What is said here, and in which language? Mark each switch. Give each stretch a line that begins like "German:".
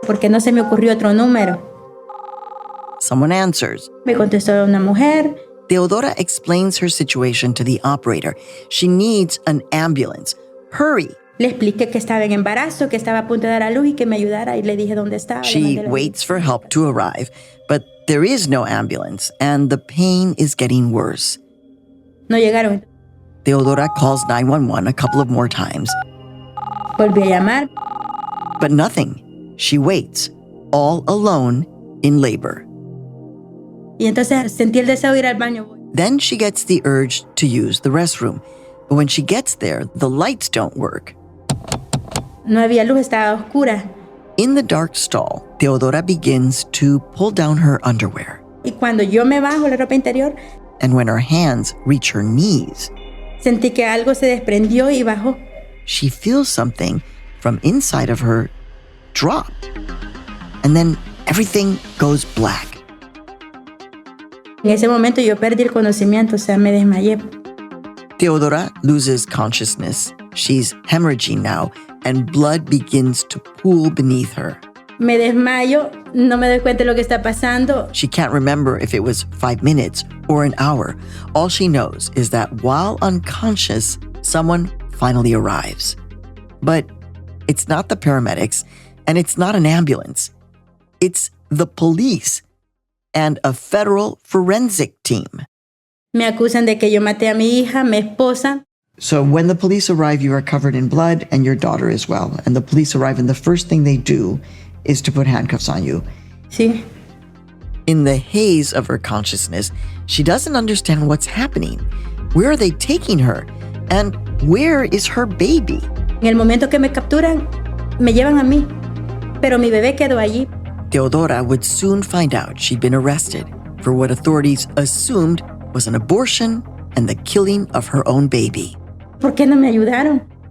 Spanish: ¿Por qué no se me ocurrió otro número?
English: Someone answers.
Spanish: Me contestó una mujer.
English: Teodora explains her situation to the operator. She needs an ambulance. Hurry!
Spanish: Le expliqué que estaba en embarazo, que estaba a punto de dar a luz y que me ayudara, y le dije dónde estaba.
English: She waits for help to arrive, but there is no ambulance, and the pain is getting worse.
Spanish: No llegaron.
English: Teodora calls 911 a couple of more times.
Spanish: Volví a llamar.
English: But nothing. She waits, all alone in labor.
Spanish: Y entonces sentí el deseo de ir al baño.
English: Then she gets the urge to use the restroom. But when she gets there, the lights don't work.
Spanish: No había luz, estaba oscura.
English: In the dark stall, Teodora begins to pull down her underwear.
Spanish: Y cuando yo me bajo la ropa interior,
English: And when her hands reach her knees,
Spanish: sentí que algo se desprendió y bajó.
English: she feels something from inside of her drop. And then everything goes black.
Spanish: En ese momento yo perdí el conocimiento, o sea, me desmayé.
English: Teodora loses consciousness. She's hemorrhaging now, and blood begins to pool beneath her.
Spanish: Me desmayo, no me doy cuenta de lo que está pasando.
English: She can't remember if it was 5 minutes or an hour. All she knows is that while unconscious, someone finally arrives. But it's not the paramedics, and it's not an ambulance. It's the police and a federal forensic team.
Spanish: Me acusan de que yo maté a mi hija, mi esposa.
English: So when the police arrive, you are covered in blood, and your daughter as well. And the police arrive, and the first thing they do is to put handcuffs on you.
Spanish: Sí.
English: In the haze of her consciousness, she doesn't understand what's happening. Where are they taking her? And where is her baby?
Spanish: En el momento que me capturan, me llevan a mí. Pero mi bebé quedó allí.
English: Teodora would soon find out she'd been arrested for what authorities assumed was an abortion and the killing of her own baby.
Spanish: ¿Por qué no me ayudaron?